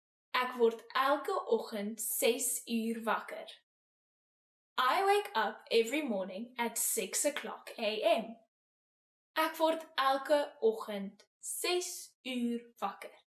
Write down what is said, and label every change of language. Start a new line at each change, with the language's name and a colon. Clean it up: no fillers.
Afrikaans: Ek word elke oggend 6 uur wakker.
English: I wake up every morning at 6 o'clock a.m.
Afrikaans: Ek word elke oggend 6 uur wakker.